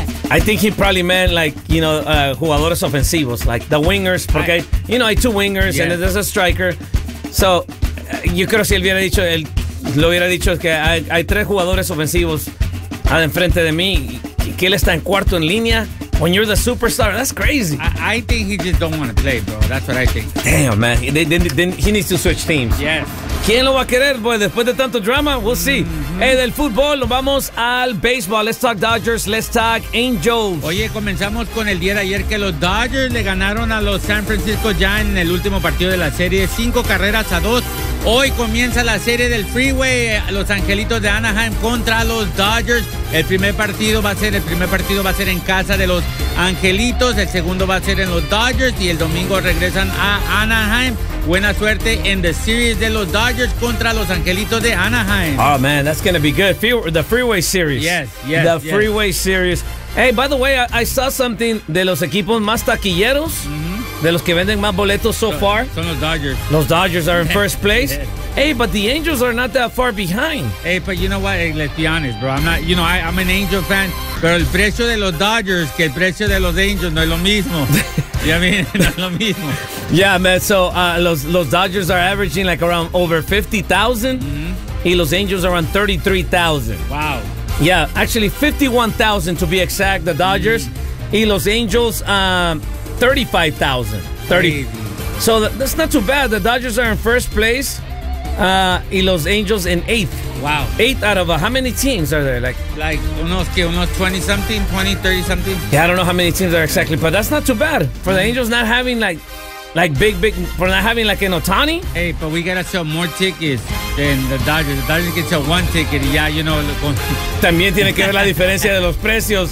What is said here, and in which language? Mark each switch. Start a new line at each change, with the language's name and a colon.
English: I think he probably meant
Spanish: jugadores ofensivos,
English: like the wingers,
Spanish: porque hay
English: two wingers, yeah, and there's a striker.
Spanish: So, yo creo que si él hubiera dicho el... Lo hubiera dicho es que hay tres jugadores ofensivos al enfrente de mí. Que él está en cuarto en línea.
English: When you're the superstar, that's crazy. I think he just don't want to play, bro. That's what I think. Damn, man. Then he needs to switch teams. Yes.
Spanish: ¿Quién lo va a querer, boy? Después de tanto drama,
English: we'll see.
Spanish: Mm-hmm. Hey, del fútbol, nos vamos al béisbol.
English: Let's talk Dodgers, let's talk Angels.
Spanish: Oye, comenzamos con el día de ayer que los Dodgers le ganaron a los San Francisco ya en el último partido de la serie. 5-2. Hoy comienza la serie del Freeway, los Angelitos de Anaheim contra los Dodgers. El primer partido va a ser en casa de los Angelitos, el segundo va a ser en los Dodgers y el domingo regresan a Anaheim. Buena suerte en
English: the series
Spanish: de los Dodgers contra los Angelitos de Anaheim.
English: Oh man, that's going to be good. The Freeway Series. Yes, yes. The yes. Freeway Series. Hey, by the way, I saw something
Spanish: de los equipos más taquilleros. Mm-hmm. De los que venden más boletos
English: so far.
Spanish: Son los Dodgers.
English: Los Dodgers are in first place. Hey, but the Angels are not that far behind. Hey, but you know what? Hey, let's be honest, bro. I'm an Angel fan.
Spanish: Pero el precio de los Dodgers que el precio de los Angels no es lo mismo.
English: Yeah, I mean,
Spanish: no es lo mismo.
English: Yeah, man. So, los Dodgers are averaging like around over 50,000. Mm-hmm. Y los Angels are around 33,000. Wow. Yeah, actually 51,000 to be exact, the Dodgers. Mm-hmm. Y los Angels... 35,000. So that's not too bad. The Dodgers are in first place. Y los Angels in eighth. Wow. Eighth out of how many teams are there? Unos 20-something, 20, 30-something. Yeah, I don't know how many teams are exactly, but that's not too bad. For the Angels not having for not having like an Ohtani. Hey, but we gotta sell more tickets than the Dodgers. The Dodgers can sell one ticket. Yeah, you know.
Spanish: También tiene que ver la diferencia de los precios.